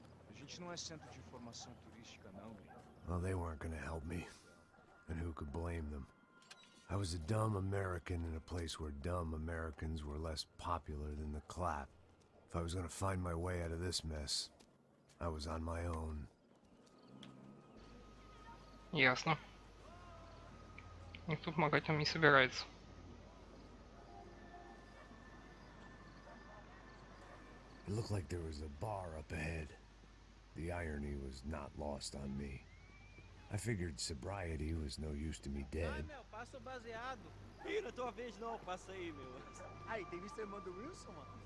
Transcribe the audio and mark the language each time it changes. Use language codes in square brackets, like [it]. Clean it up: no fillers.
[pt] A gente não é centro de informação turística, não, gringo. [en] Well, they weren't gonna help me. And who could blame them? I was a dumb American in a place where dumb Americans were less popular than the clap. If I was gonna find my way out of this mess, I was on my own. [ru] Ясно. Никто помогать нам не собирается. [en] It looked like there was a bar up ahead. The irony was not lost on me. I figured sobriety was no use to me dead. [pt] Meu, passa o baseado. Ih, na tua vez não, passa aí, meu. Aí, tem visto a irmã do Wilson, mano?